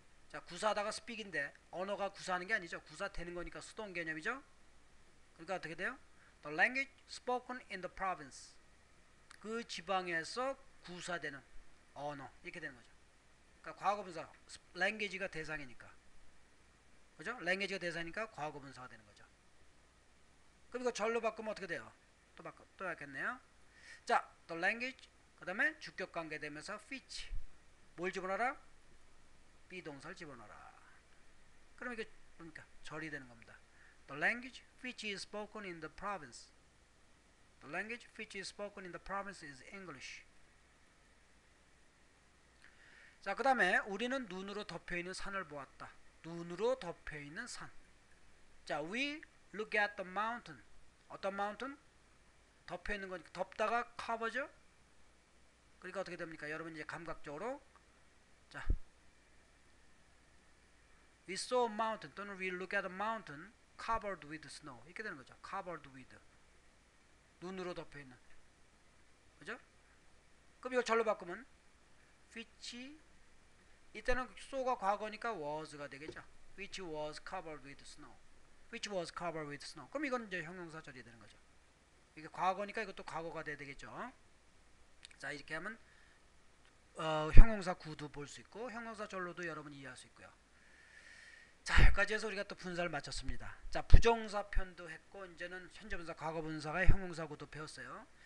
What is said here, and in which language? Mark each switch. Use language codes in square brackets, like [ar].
[ko] 자, 구사하다가 speak인데 언어가 구사하는 게 아니죠. 구사되는 거니까 수동 개념이죠. 그러니까 어떻게 돼요? [en] The language spoken in the province. [ko] 그 지방에서 구사되는 언어 이렇게 되는 거죠. 그러니까 과거분사 language가 대상이니까, 그죠? language가 대상이니까 과거분사가 되는 거죠. 그럼 이거 절로 바꾸면 어떻게 돼요? 또 바뀌었네요. 자, the language 그 다음에 주격관계 되면서 which 뭘 집어넣어라? 비동사를 집어넣어라. 그럼 이게 뭡니까? 절이 되는 겁니다. [en] The language which is spoken in the province. The language which is spoken in the province is English. [ko] 자, 그 다음에 우리는 눈으로 덮여있는 산을 보았다. 눈으로 덮여있는 산. 자, [en] we look at the mountain. [ko] 어떤 mountain? 덮여있는 거니까 덮다가 cover죠? 그러니까 어떻게 됩니까? 여러분 이제 감각적으로 자, [en] we saw a mountain 또는 we look at a mountain covered with snow [ko] 이렇게 되는 거죠. [en] covered with [ko] 눈으로 덮여있는, 그죠? 그럼 이걸 절로 바꾸면 which 이때는 so가 과거니까 was가 되겠죠. [en] which was covered with snow. which was covered with snow. [ko] 그럼 이건 이제 형용사절이 되는 거죠. 이게 과거니까 이것도 과거가 돼야 되겠죠. 자, 이렇게 하면 형용사 구도 볼 수 있고 형용사절로도 여러분 이해할 수 있고요. 자, 여기까지 해서 우리가 또 분사를 마쳤습니다. 자, 부정사 편도 했고 이제는 현재분사, 과거분사가 형용사 구도 배웠어요.